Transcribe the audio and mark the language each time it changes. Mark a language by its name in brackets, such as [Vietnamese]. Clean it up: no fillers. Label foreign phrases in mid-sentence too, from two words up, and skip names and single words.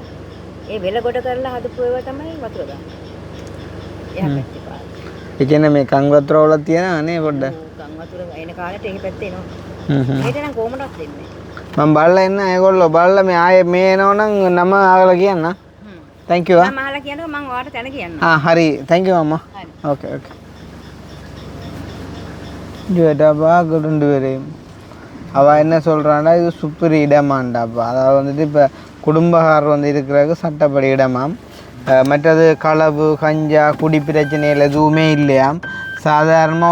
[Sinhala] ඒ වෙල ගොඩ කරලා හදපු ඒවා තමයි වතුර දාන්නේ. එහා පැත්තේ පාර. ඒ කියන්නේ මේ කන් වතුර වල තියෙනවා නේ පොඩ්ඩක්. කන් වතුර එන කාලේට ඒ පැත්තේ එනවා. මේට නම් කොහොමදවත් දෙන්නේ නෑ. මම බලලා ඉන්න ඒගොල්ලෝ බලලා මේ ආයේ මේ එනවනම් නම ආගලා කියන්න. [English] thank you [Sinhala] මම අහලා කියනවා මම ඔයාලට තැන කියන්නම්. හරි [English] thank you [Sinhala] අම්මා. [English] okay okay. [Tamil] ஜுவேட்டாப்பா கொண்டு வரேன் அவள் என்ன சொல்கிறான்னா இது சுப்பரி இடமாண்டாப்பா அதாவது வந்துட்டு இப்போ குடும்பக்காரர் வந்து இருக்கிறதுக்கு சட்டப்படி இடமாம் மற்றது களவு கஞ்சா குடி பிரச்சனைகள் எதுவுமே இல்லையாம் சாதாரணமாக